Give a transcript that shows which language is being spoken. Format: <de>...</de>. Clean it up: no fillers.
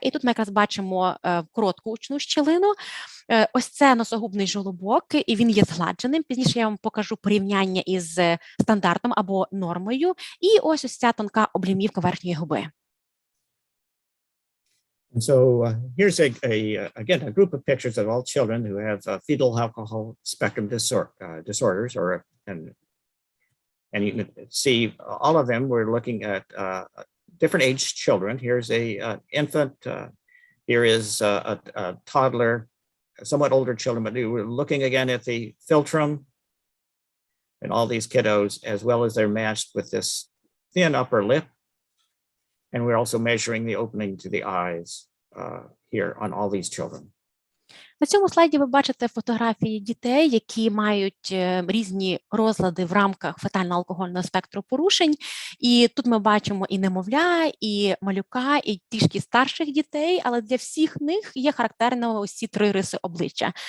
<uk>І тут ми якраз бачимо коротку очну щілину. Ось це носогубний жолобок, і він є згладженим. Пізніше я вам покажу порівняння із стандартом або нормою. І ось ця тонка облямівка верхньої губи.</uk> <en>And so here's again a group of pictures of all children who have fetal alcohol spectrum disorders, and you can see all of them. We're looking at different aged children. Here's a infant. Here is a toddler, somewhat older children. But we're looking again at the philtrum and all these kiddos, as well as they're matched with this thin upper lip. And we're also measuring the opening to the eyes here on all these children.</en> <uk>На цьому слайді ви бачите фотографії дітей, які мають різні розлади в рамках фетально-алкогольного спектру порушень. І тут ми бачимо і немовля, і малюка, і трішки старших дітей, але для всіх них є характерно ось ці три риси обличчя.</uk>